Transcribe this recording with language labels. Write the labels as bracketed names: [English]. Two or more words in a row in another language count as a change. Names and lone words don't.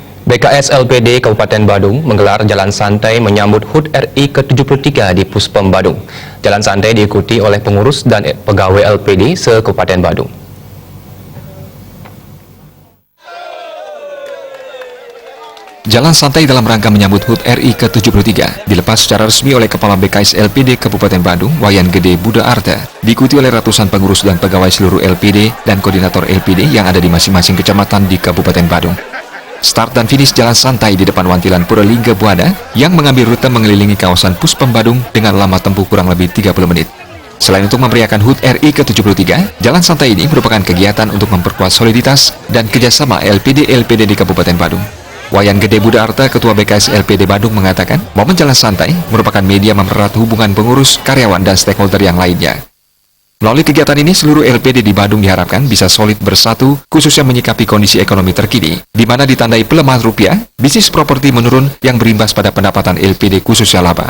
[Indonesian] BKS LPD Kabupaten Badung menggelar jalan santai menyambut HUT RI ke-73 di Puspom Badung. Jalan santai diikuti oleh pengurus dan pegawai LPD se-Kabupaten Badung. Jalan santai dalam rangka menyambut HUT RI ke-73 dilepas secara resmi oleh Kepala BKS LPD Kabupaten Badung, Wayan Gede Buddha Arta, diikuti oleh ratusan pengurus dan pegawai seluruh LPD dan koordinator LPD yang ada di masing-masing kecamatan di Kabupaten Badung. Start dan finish jalan santai di depan Wantilan Puralingga Buana yang mengambil rute mengelilingi kawasan Puspom Badung dengan lama tempuh kurang lebih 30 menit. Selain untuk memeriahkan HUT RI ke-73, jalan santai ini merupakan kegiatan untuk memperkuat soliditas dan kerjasama LPD-LPD di Kabupaten Badung. Wayan Gede Buddha Arta, Ketua BKS LPD Badung mengatakan, momen jalan santai merupakan media mempererat hubungan pengurus, karyawan, dan stakeholder yang lainnya. Melalui kegiatan ini, seluruh LPD di Badung diharapkan bisa solid bersatu, khususnya menyikapi kondisi ekonomi terkini, di mana ditandai pelemahan rupiah, bisnis properti menurun yang berimbas pada pendapatan LPD khususnya laba.